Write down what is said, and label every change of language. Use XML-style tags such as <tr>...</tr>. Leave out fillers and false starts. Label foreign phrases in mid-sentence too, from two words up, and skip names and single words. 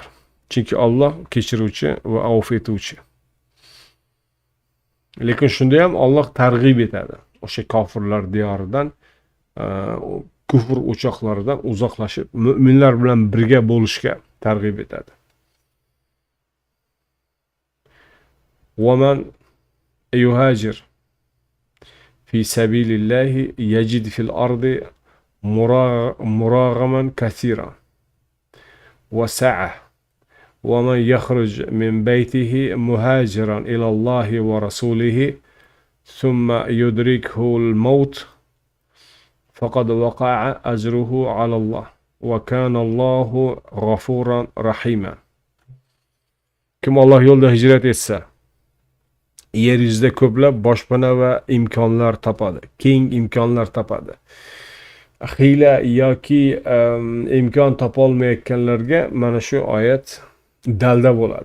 <uz>Chunki Alloh kechiruvchi va avf etuvchi. Lekin shunda ham Alloh targ'ib etadi. O'sha kofirlar diyoridan, kufr o'choqlaridan uzoqlashib, mu'minlar bilan birga bo'lishga targ'ib etadi.</uz> <ar>وَمَنْ يُهَاجِرْ في سبيل الله يجد في الأرض مراغما كثيرا وسعة ومن يخرج من بيته مهاجرا إلى الله ورسوله ثم يدركه الموت فقد وقع أجره على الله وكان الله غفورا رحيما.</ar> <uz>Kim Alloh yo'lida hijrat etsa, yer yuzida ko'plab boshpana va imkonlar topadi, keng imkonlar topadi. Hiyla yoki imkon topolmayotganlarga mana shu oyat dalda bo'ladi.</uz>